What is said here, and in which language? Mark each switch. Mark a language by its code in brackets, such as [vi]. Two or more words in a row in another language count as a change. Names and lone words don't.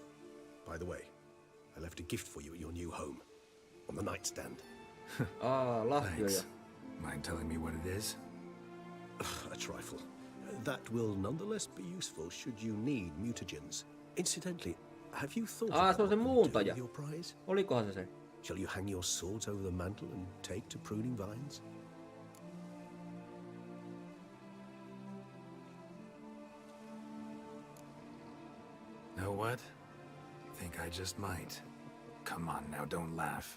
[en] By the way, I left a gift for you at your new home. On the nightstand. [fi] Lahjoja. [en] Thanks. Mind telling me what it is? A trifle. That will nonetheless be useful should you need mutagens. Incidentally, have you thought about [fi] se on se [en] what you do [fi] muuntaja. [en] with your prize? [fi] Olikohan se se? [en] Shall you hang your swords over the mantle and take to pruning vines? Know what? Think I just might. Come on now, don't laugh.